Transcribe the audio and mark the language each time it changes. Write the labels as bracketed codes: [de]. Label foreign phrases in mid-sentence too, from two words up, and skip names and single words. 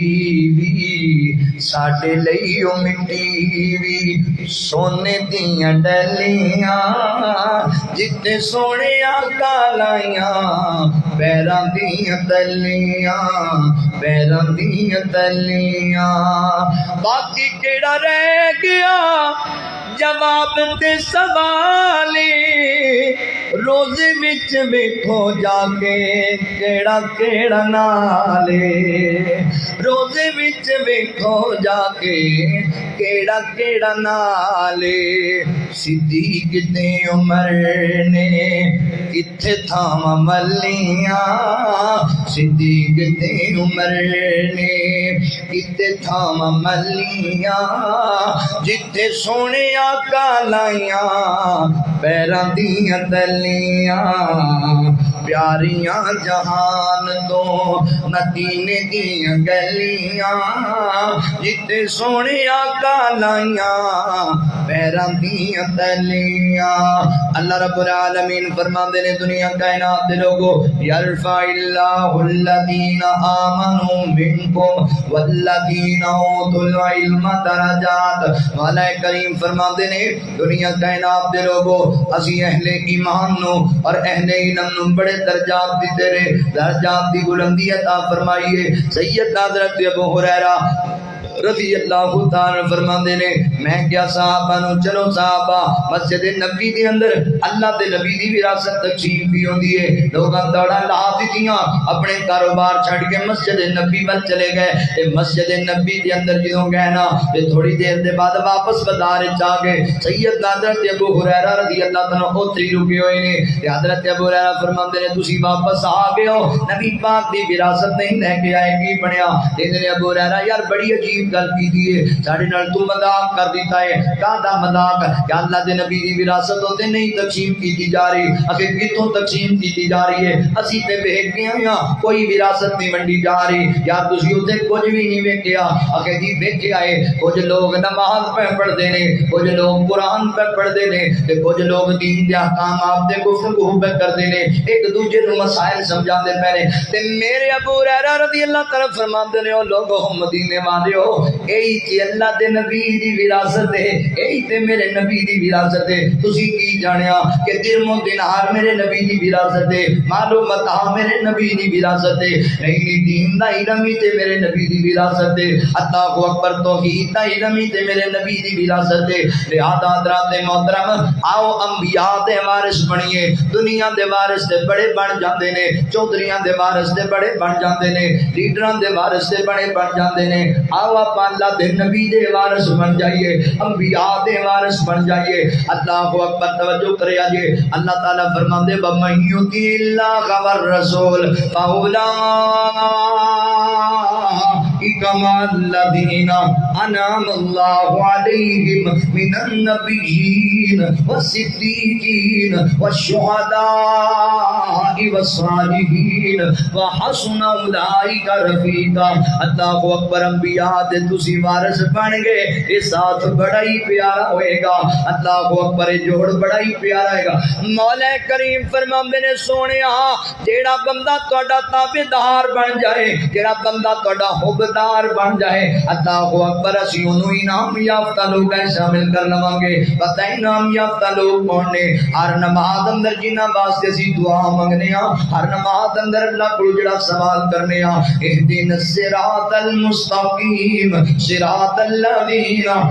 [pa] وی ساڈے لئی او مٹی وی سونے دیاں ڈلیاں جتے سونے آقا لائیاں پیراں دیاں تلیاں پیراں دیاں تلیاں باقی کیڑا رہ گیا جواب تے سوالے روزے وچ ویکھو جا کے کیڑا کیڑا نالے روزے وچ ویکھو جا کے کیڑا کیڑا نالے صدیق تے عمر نے کتھے تھاواں ملیاں صدیق تے عمر نے کتھے تھاواں ملیاں جتھے سونے آقا لائیاں پیراں دیاں تلیاں پیاریاں جہان تو مدینے دیاں گلیاں جتے سونے آقا لائیاں پیراں دیاں تلیاں [ar] اللہ رب [pa] العالمین فرماندے نے دنیا کائنات دے لوگو [ar] یرفع اللہ الذین آمنوا منکم والذین اوتوا العلم درجات [pa] مولا کریم فرماندے نے دنیا کائنات دے لوگو اسی اہل ایمان نو اور اہل علم نو بڑے درجات دیتے رہے درجات دی بلندی عطا فرمائیے سید حضرت ابو ہریرہ [ar] رضی اللہ تعالی [pa] فرماندے نے میں کیا صحابہ نو چلو صحابہ مسجد نبی دے اندر اللہ دے نبی دی وراثت تقسیم بھی ہوندی ہے لوگاں دوڑا لا دتیاں اپنے کاروبار چھڈ کے مسجد نبی ول چلے گئے تے مسجد نبی دے اندر جدوں گئے نا تے تھوڑی دیر دے بعد واپس بازار وچ آ گئے سیدنا حضرت ابو ہریرہ [ar] رضی اللہ تعالی عنہ [pa] اوتھے رکے ہوئے نے تے حضرت ابو ہریرہ فرماندے نے تسی واپس آ گئے ہو نبی پاک دی وراثت نہیں لے کے آئے کی بنیا تے ابو ہریرہ یار بڑی عجیب گل کیتی ہے ساڈے نال تو مذاق کر دیتا ہے کادا مذاق کہ اللہ دے نبی دی وراثت ہوتے نہیں تقسیم کیتی جا رہی اگر کتوں تقسیم کیتی جا رہی ہے اسی تے ویکھ گئے ہاں کوئی وراثت نہیں ونڈی جا رہی یار تسی اوتے کچھ بھی نہیں ویکھیا اگر جی ویکھیا ہے کچھ لوگ نماز پڑھدے نے کچھ لوگ قرآن پڑھدے نے تے کچھ لوگ دین دے احکامات تے گفتگو کردے نے ایک دوجے نوں مسائل سمجھاندے پے نے تے میرے ابو ہریرہ [ar] رضی اللہ تعالی [pa] فرماندے نے او لوگو مدینے والے ہو ائی تے اللہ دے نبی دی وراثت ہے ائی تے میرے نبی دی وراثت ہے تسی کی جانیا کہ درم و دینار میرے نبی دی وراثت ہے مال و متاع میرے نبی دی وراثت ہے نہیں دین دا علم تے میرے نبی دی وراثت ہے [ar] اللہ اکبر [pa] توحید دا علم تے میرے نبی دی وراثت ہے لہذا حضرات محترم آؤ انبیاء دے وارث بنیے دنیا دے وارث تے بڑے بن جاندے نے چودھریاں دے وارث تے بڑے بن جاندے نے لیڈراں دے وارث تے بڑے بن جاندے نے آؤ آپ اللہ دے نبی دے وارث بن جائیے انبیاء دے وارث بن جائیے [ar] اللہ اکبر [pa] توجہ کرے جی اللہ تعالی فرماندے [ar] بمن یطیع اللہ والرسول كما الذين أنعم الله عليهم من النبيين والصديقين والشهداء والصالحين وحسن أولئك رفيقا اللہ اکبر [pa] انبیاء دے تسی وارث بن گئے یہ ساتھ بڑا ہی پیارا ہوئے گا [ar] اللہ اکبر [pa] جوڑ بڑا ہی پیارا ہے گا مولا کریم فرماندے نے سونیا جیڑا بندہ تہاڈا تابعدار بن جائے جیڑا بندہ تہاڈا حبدار بن جائے [ar] اللہ اکبر [pa] اسی انہوں انعام یافتہ لوگ شامل کر لواں گے پتہ انعام یافتہ لوگ کون نے ہر نماز اندر جنہاں واسطے اسی دعا منگنے ہاں ہر نماز اندر اللہ کو جڑا سوال کرنے ہاں [ar] اہدنا الصراط المستقیم صراط الذین